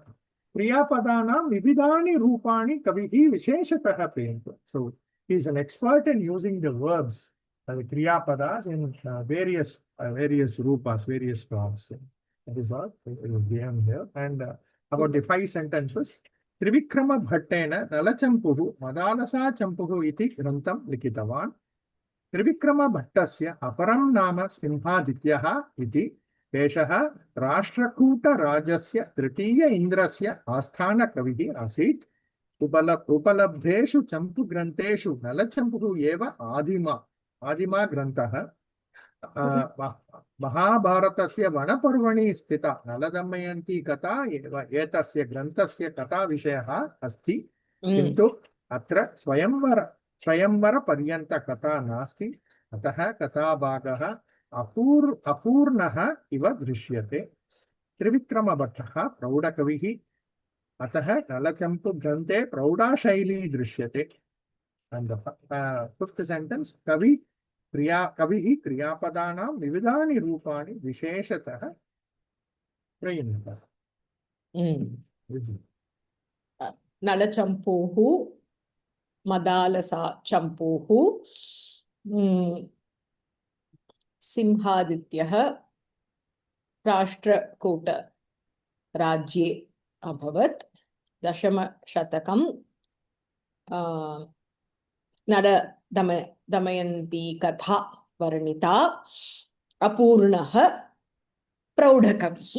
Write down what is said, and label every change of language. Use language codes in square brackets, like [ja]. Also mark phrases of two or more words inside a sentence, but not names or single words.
[sa] प्रियपदानां विविधानि रूपाणि कविः विशेषतः प्रियन्त. [en] So he is an expert in using the verbs, the Kriyapadas in various rupas, various forms. That is all it is given here. And about the 5 sentences. [sa] त्रिविक्रम भट्टेन नलचम्पूः मदालसा चम्पूः इति ग्रन्थं लिखितवान्. त्रिविक्रम भट्टस्य अपरं नाम सिंहादित्यः इति पेशः राष्ट्रकूट राजस्य तृतीय इन्द्रस्य आस्थान कविः आसीत्. उपलब्धेषु चम्पू ग्रन्थेषु नलचम्पूः एव आदिम ग्रन्थः महाभारतस्य वनपर्वणि स्थिता नलदमयन्ती कथा एव एतस्य ग्रन्थस्य कथा विषयः अस्ति किन्तु अत्र स्वयंवर पर्यन्त कथा नास्ति अतः कथा भागः अपूर्णः इव दृश्यते त्रिविक्रम भट्टः प्रौढ कविः अतः नलचम्पू ग्रन्थे प्रौढ शैली दृश्यते. [en] And the 5th sentence, [sa] कविः क्रियापदानां विविधानि रूपाणि विशेषतः प्रयुनत. नलचम्पूः मदालसा चम्पूः सिंहादित्यः राष्ट्रकूट राज्ये अभवत् दशम शतकं नद दमयन्ती कथा वर्णिता अपूर्णः प्रौढकविः.